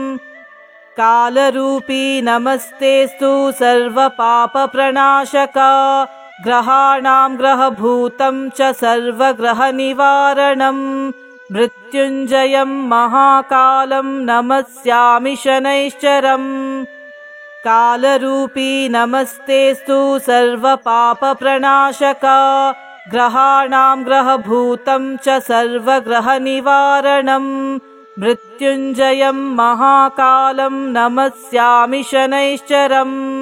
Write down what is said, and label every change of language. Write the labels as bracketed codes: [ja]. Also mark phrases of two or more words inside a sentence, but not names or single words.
[sa] ಕಾಲರೂಪಿ ನಮಸ್ತೇಸ್ತು ಸರ್ವ ಪಾಪ ಪ್ರಣಾಶಕ, ಗ್ರಹಾಣಾಂ ಗ್ರಹಭೂತಂ ಚ ಸರ್ವ ಗ್ರಹ ನಿವಾರಣಂ, ಮೃತ್ಯುಂಜಯಂ ಮಹಾಕಾಲಂ ನಮಸ್ಯಾಮಿ ಶನೈಶ್ಚರಂ. कालरूपी नमस्तेऽस्तु सर्वपापप्रणाशक ग्रहाणां ग्रहभूतं च सर्वग्रहनिवारणं मृत्युञ्जयं महाकालं नमस्यामि शनैश्चरम्